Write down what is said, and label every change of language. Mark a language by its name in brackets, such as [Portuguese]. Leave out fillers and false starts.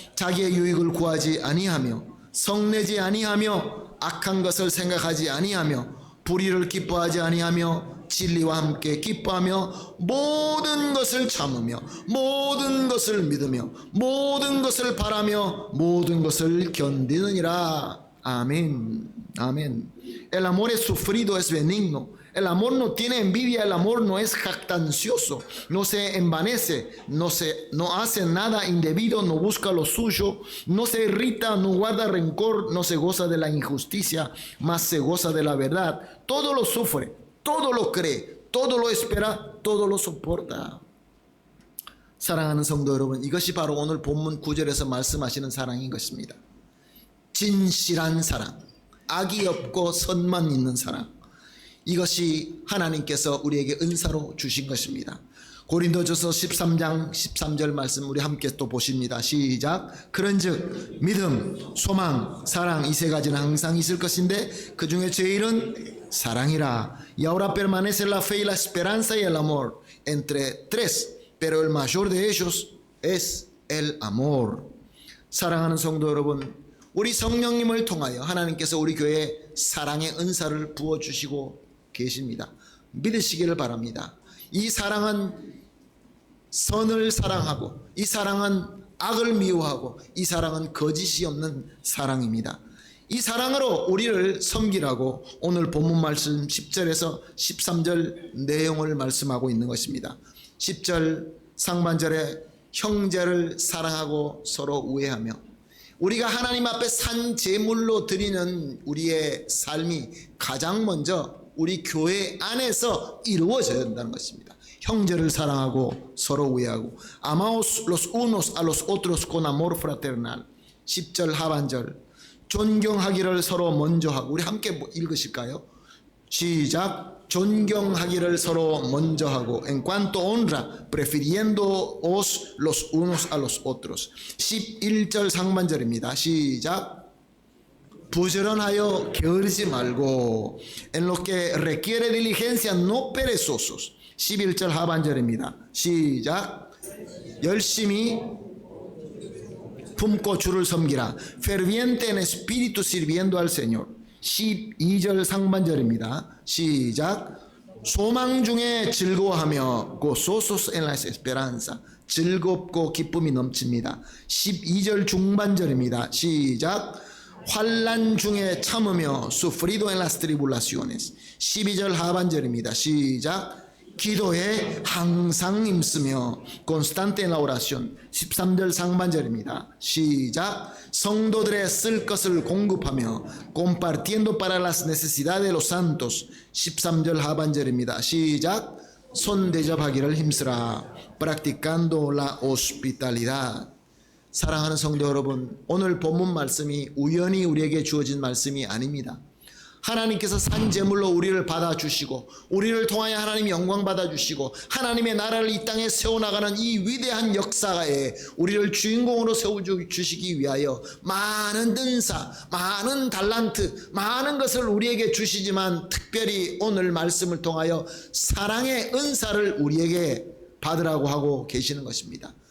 [Korean] 자기의 유익을 구하지 아니하며 성내지 아니하며 악한 것을 생각하지 아니하며 불의를 기뻐하지 아니하며 진리와 함께 기뻐하며 모든 것을 참으며 모든 것을 믿으며 모든 것을 바라며 moden 것을 견디느니라. 아멘. 아멘. [Spanish] El amor es sufrido, es benigno. El amor no tiene envidia, el amor no es jactancioso, no se envanece, no hace nada indebido, no busca lo suyo, no se irrita, no guarda rencor, no se goza de la injusticia, mas se goza de la verdad. Todo lo sufre, todo lo cree, todo lo espera, todo lo soporta. [Korean] 사랑하는 성도 여러분, 이것이 바로 오늘 본문 9절에서 말씀하시는 사랑인 것입니다. 진실한 사랑, 악이 없고 선만 있는 사랑, 이것이 하나님께서 우리에게 은사로 주신 것입니다. 고린도전서 13장 13절 말씀 우리 함께 또 보십니다. 시작. 그런즉 믿음, 소망, 사랑 이 세 가지는 항상 있을 것인데 그 중에 제일은 사랑이라. [Spanish] Y ahora permanece la fe y la esperanza y el amor. Entre tres, pero el mayor de ellos es el amor. [Korean] 사랑하는 성도 여러분, 우리 성령님을 통하여 하나님께서 우리 교회에 사랑의 은사를 부어주시고 계십니다. 믿으시기를 바랍니다. 이 사랑은 선을 사랑하고 이 사랑은 악을 미워하고 이 사랑은 거짓이 없는 사랑입니다. 이 사랑으로 우리를 섬기라고 오늘 본문 말씀 10절에서 13절 내용을 말씀하고 있는 것입니다. 10절 상반절에 형제를 사랑하고 서로 우애하며, 우리가 하나님 앞에 산 제물로 드리는 우리의 삶이 가장 먼저 우리 교회 안에서 이루어져야 된다는 것입니다. 형제를 사랑하고 서로 우애하고 [Spanish] amaos los unos a los otros con amor fraternal. [Korean] 10절 하반절 존경하기를 서로 먼저 하고, 우리 함께 읽으실까요? 시작. 존경하기를 서로 먼저 하고 [Spanish] en cuanto honra prefiriéndoos los unos a los otros. [Korean] 11절 상반절입니다. 시작. 부지런하여 게으르지 말고 [Spanish] en lo que requiere diligencia no perezosos. [Korean] 11절 하반절입니다. 시작. 열심히 품고 주를 섬기라. [Spanish] ferviente en espíritu sirviendo al Señor. [Korean] 12절 상반절입니다. 시작. 소망 중에 즐거워하며 [Spanish] gozosos en la esperanza. [Korean] 즐겁고 기쁨이 넘칩니다. 12절 중반절입니다. 시작. 환난 중에 참으며 [Spanish] sufrido en las tribulaciones. [Korean] 12절 하반절입니다. 시작. 기도에 항상 힘쓰며 [Spanish] constante en la oración. [Korean] 13절 상반절입니다. 시작. 성도들의 쓸 것을 공급하며 [Spanish] compartiendo para las necesidades de los santos. [Korean] 13절 하반절입니다. 시작. 손 대접하기를 힘쓰라. [Spanish] practicando la hospitalidad. [Korean] 사랑하는 성도 여러분, 오늘 본문 말씀이 우연히 우리에게 주어진 말씀이 아닙니다. 하나님께서 산 제물로 우리를 받아주시고 우리를 통하여 하나님 영광 받아주시고 하나님의 나라를 이 땅에 세워나가는 이 위대한 역사에 우리를 주인공으로 세워주시기 위하여 많은 은사, 많은 달란트, 많은 것을 우리에게 주시지만 특별히 오늘 말씀을 통하여 사랑의 은사를 우리에게 받으라고 하고 계시는 것입니다.